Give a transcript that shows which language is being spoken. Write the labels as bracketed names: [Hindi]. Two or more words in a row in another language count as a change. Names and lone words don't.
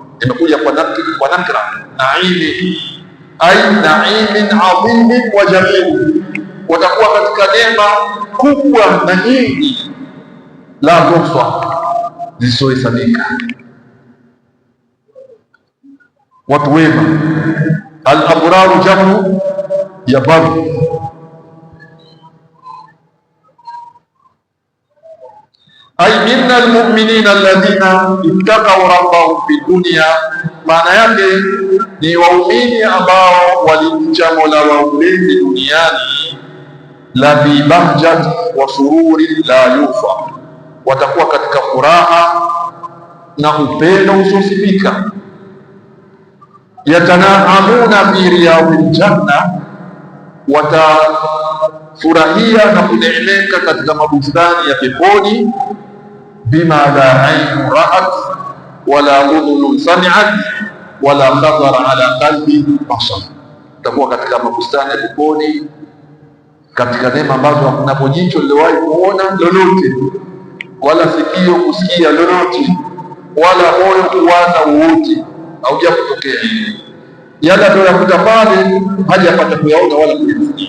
[Swahili] Imekuja kwa nakra naimi, [Arabic] أي نعيم عظيم وجميل, [Swahili] watakuwa katika neema kubwa na nyingi, [Arabic] لا تحصى, [Swahili] zisizohesabika. Watu wema, [Arabic] الأبرار جمع [Swahili] ya baru. [Arabic] أي إن المؤمنين الذين اتقوا ربهم في الدنيا, [Swahili] maana yake ni waumini ambao walimcha Mola wao mlezi duniani, [Arabic] لفي بهجة وسرور لا يوفى, [Swahili] watakuwa katika furaha na upendo usiosifika. [Arabic] يتنعمون في رياض الجنة, [Swahili] watafurahia na kuneemeka katika mabustani ya peponi. [Arabic] بما لا عين رأت ولا أذن سمعت ولا خطر على قلب بشر, [Swahili] utakuwa katika mabustani ya peponi katika neema ambazo hakuna jicho liliwahi kuona lolote, wala sikio kusikia lolote, wala moyo kuwaza wowote, hauja kutokea. Yale tunayokuta pale hajapata kuyaona wala kuyasikia.